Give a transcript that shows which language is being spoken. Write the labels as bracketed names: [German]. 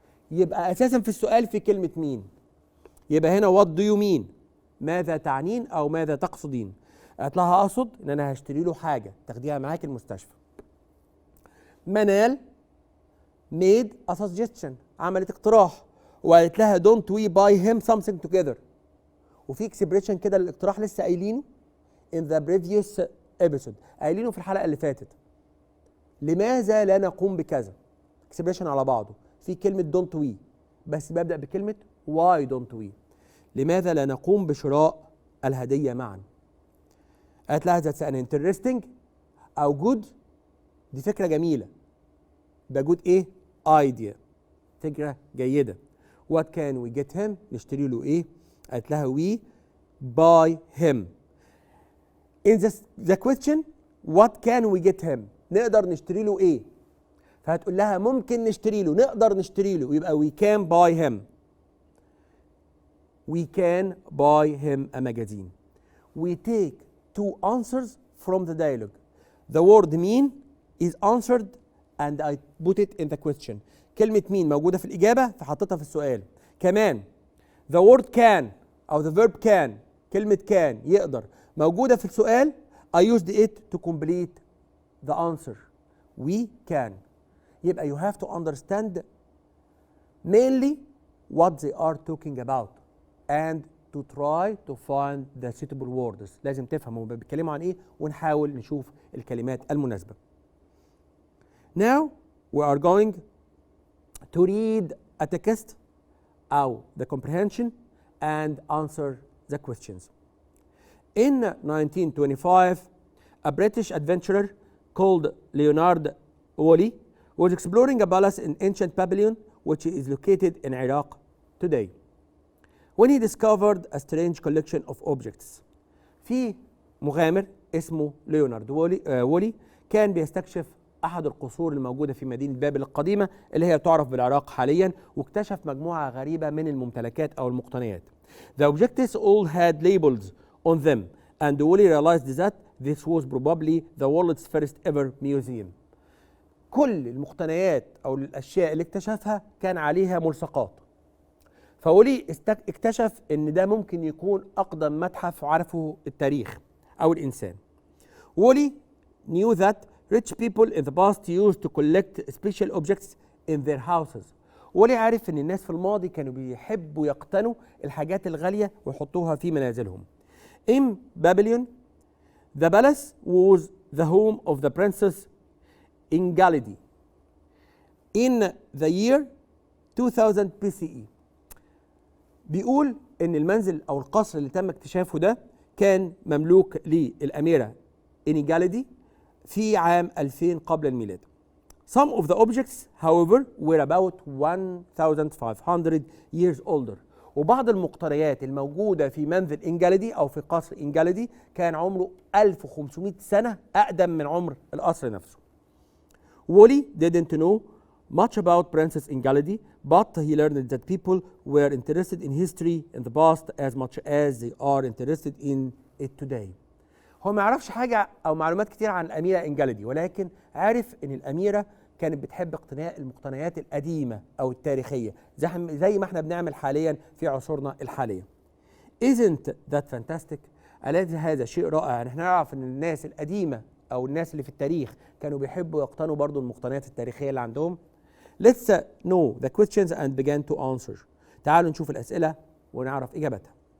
[Arabic] يبقى أساسا في السؤال في كلمة مين. يبقى هنا [English] what do you mean؟ [Arabic] ماذا تعنين أو ماذا تقصدين؟ قالت لها أقصد إن أنا هشتري له حاجة تاخديها معاك المستشفى. [English] منال made a suggestion. [Arabic] عملت اقتراح وقالت لها [English] don't we buy him something together. [Arabic] وفي اكسبريشن كده للاقتراح لسه قايلينه [English] in the previous episode. [Arabic] قايلينه في الحلقة اللي فاتت. لماذا لا نقوم بكذا؟ اكسبريشن على بعضه. في كلمة [English] don't we [Arabic] بس ببدأ بكلمة [English] why don't we. [Arabic] لماذا لا نقوم بشراء الهدية معا؟ قالت لها [English] that's an interesting [Arabic] أو good. دي فكرة جميلة. ده good إيه؟ idea. فكرة جيدة. [English] what can we get him؟ [Arabic] نشتري له ايه؟ قالت لها [English] we buy him. in the question what can we get him؟ [Arabic] نقدر نشتري له ايه؟ فهتقول لها ممكن نشتري له، نقدر نشتري له، يبقى [English] we can buy him. we can buy him a magazine. we take two answers from the dialogue. the word mean is answered and I put it in the question. [Arabic] كلمة مين موجودة في الإجابة فحطيتها في السؤال. كمان [English] the word can [Arabic] أو [English] the verb can، [Arabic] كلمة can يقدر موجودة في السؤال. [English] I used it to complete the answer. we can. يبقى you have to understand mainly what they are talking about and to try to find the suitable words. [Arabic] لازم تفهم هم بيتكلموا عن ايه ونحاول نشوف الكلمات المناسبة. [English] Now we are going to read a text أو the comprehension and answer the questions. In 1925, a British adventurer called Leonard Woolley was exploring a palace in ancient Babylon, which is located in Iraq today, when he discovered a strange collection of objects. [Arabic] في مغامر اسمه ليونارد وولي كان بيستكشف أحد القصور الموجودة في مدينة بابل القديمة اللي هي تعرف بالعراق حاليا، واكتشف مجموعة غريبة من الممتلكات أو المقتنيات. [English] The objects all had labels on them and Woolley realized that this was probably the world's first ever museum. [Arabic] كل المقتنيات أو الأشياء اللي اكتشفها كان عليها ملصقات. فولي اكتشف ان ده ممكن يكون اقدم متحف عرفه التاريخ او الانسان. [English] Woolley knew that rich people in the past used to collect special objects in their houses. [Arabic] وولي عارف ان الناس في الماضي كانوا بيحبوا يقتنوا الحاجات الغالية ويحطوها في منازلهم. [English] In Babylon, the palace was the home of the princess Engalidi in the year 2000 BCE. [Arabic] بيقول ان المنزل او القصر اللي تم اكتشافه ده كان مملوك للاميره انيجاليدي في عام 2000 قبل الميلاد. [English] Some of the objects however were about 1500 years older. [Arabic] وبعض المقتنيات الموجوده في منزل انجاليدي او في قصر انجاليدي كان عمره 1500 سنه اقدم من عمر القصر نفسه. [English] Woolley didn't know much about Princess Engalidi, but he learned that people were interested in history in the past as much as they are interested in it today. [Arabic] هو ما يعرفش حاجة أو معلومات كتير عن الأميرة إنجاليدي، ولكن عارف إن الأميرة كانت بتحب اقتناء المقتنيات القديمة أو التاريخية زي ما احنا بنعمل حاليا في عصورنا الحالية. [English] Isn't that fantastic؟ [Arabic] أليس هذا شيء رائع؟ يعني احنا نعرف إن الناس القديمة أو الناس اللي في التاريخ كانوا بيحبوا يقتنوا برضو المقتنيات التاريخية اللي عندهم. [English] Let's know the questions and begin to answer. [Arabic] تعالوا نشوف الأسئلة ونعرف إجابتها.